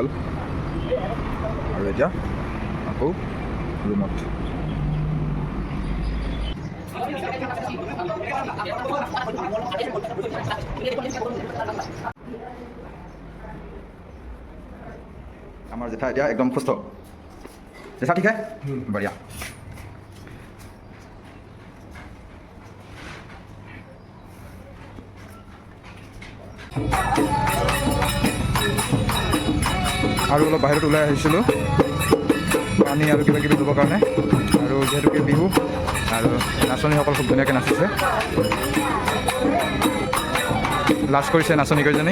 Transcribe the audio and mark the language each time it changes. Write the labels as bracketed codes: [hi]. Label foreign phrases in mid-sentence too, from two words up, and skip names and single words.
[as] আৰু এতিয়া আকৌ ৰুমত। [hi] हमारे जेठा এতিয়া एकदम खुश तो जेठा ठीक है बढ़िया। [as] আৰু অলপ বাহিৰত ওলাই আহিছিলোঁ পানী আৰু কিবা কিবি ল'বৰ কাৰণে। আৰু যিহেতুকে বিহু আৰু নাচনীসকল খুব ধুনীয়াকৈ নাচিছে, লাজ কৰিছে নাচনীকেইজনী।